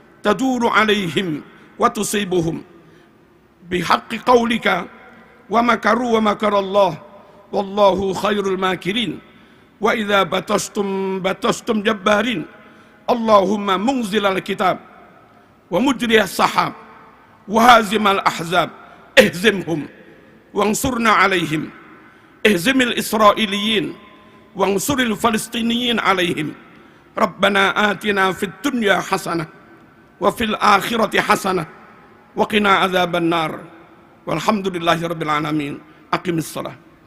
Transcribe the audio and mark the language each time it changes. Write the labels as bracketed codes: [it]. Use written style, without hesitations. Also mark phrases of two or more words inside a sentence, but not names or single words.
[ar] تدور عليهم وتصيبهم بحق قولك ومكروا ومكر الله والله خير الماكرين وإذا بطشتم جبارين اللهم منزل الكتاب ومجري السحاب وهازم الأحزاب اهزمهم وانصرنا عليهم اهزم الإسرائيليين وانصر الفلسطينيين عليهم ربنا آتنا في الدنيا حسنة وفي الآخرة حسنة وقنا عذاب النار والحمد لله رب العالمين أقم الصلاة.